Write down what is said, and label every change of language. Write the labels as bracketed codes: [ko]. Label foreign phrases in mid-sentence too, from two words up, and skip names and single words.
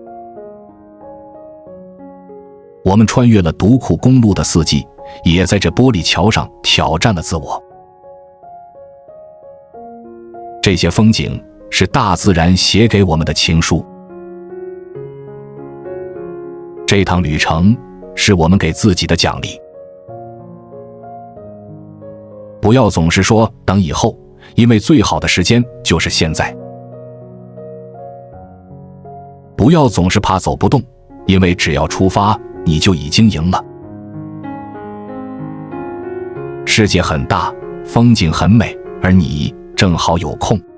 [zh] 我們穿越了獨庫公路的四季，也在這玻璃橋上挑戰了自我。這些風景是大自然寫給我們的情書，這趟旅程是我們給自己的獎勵。不要總是說等以後，因為最好的時間就是現在。不要總是怕走不動，因為只要出發，你就已經贏了。世界很大，風景很美，而你正好有空。